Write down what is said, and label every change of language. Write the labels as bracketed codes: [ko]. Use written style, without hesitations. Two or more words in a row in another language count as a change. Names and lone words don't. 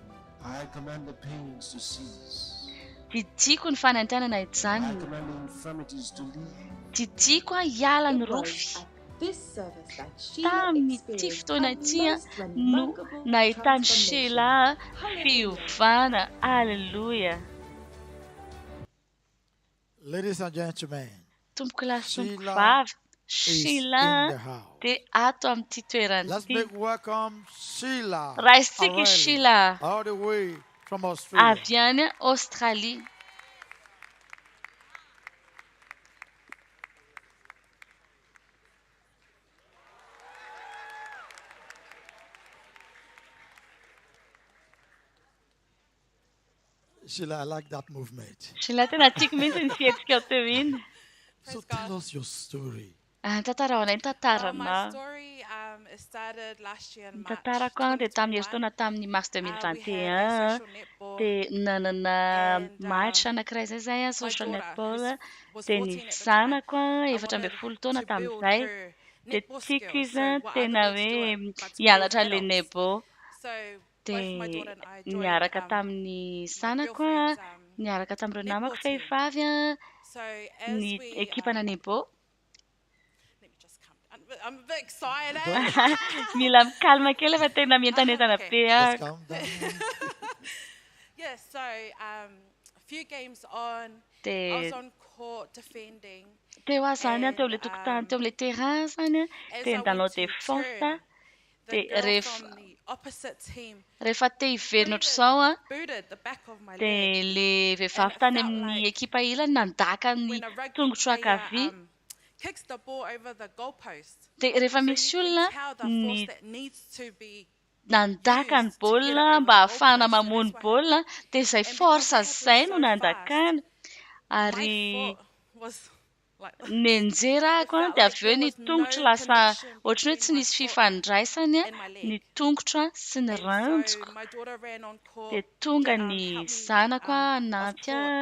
[mg] Didiko ny fanantenana ijanona. Didiko hiala ny rofy. Tamin'ity fotoana ity no nahitany Shela fiovana. Alleluia. [en] Ladies and gentlemen, [mg] Tompoko lahy sy tompoko vavy, Shela dia ato amin'ity toerana [en] let's [mg] ity. [en] make welcome Sheila. [mg] Raisitsika Shela [en] All the way from Australia. [mg] avy any Australie. [en] Sheila, I like that movement. [mg] Shela tena tiako mihitsy ny fihetsika teo iny. [en] So tell us your story. [mg] Tantaraonay ny tantarana. [en] My story it started last year in [mg] Ny [en] March. [mg] tantarako dia tamin'ny herintaona tamin'ny mars 2021 dia nanana match anankiray zay [en] social netball [mg] dia ny zanako 14 taona tamin'izay dia tiako izy tena hoe hianatra an'ilay netball dia niaraka tamin'ny zanako niaraka tamin'ireo namako vehivavy ny ekipana netball. [en] I'm a bit excited. [mg] Mila mikalma kely fa tena mientanentana be ako. [en] Yeah, so a few games on, I was on court defending. [mg] Teo aho zany teo am'ilay tokotany teo am'ilay terrain zany dia ndanao défense dia rehefa te hiverina ohatr'izao dia ilay vehivavy tany amin'ny ekipa ilany nandaka ny tongotro ankavia. [en] Kicks the ball over the goalpost. [mg] Dia rehefa misy olona nandaka ny baolina mba ahafahana mamono baolina dia izay force izay no nandakana ary nenjerako dia avy eo ny tongotro lasa ohatry ny hoe tsy nisy fifandraisany ny tongotro sy ny ranjoko dia tonga ny zanako anampy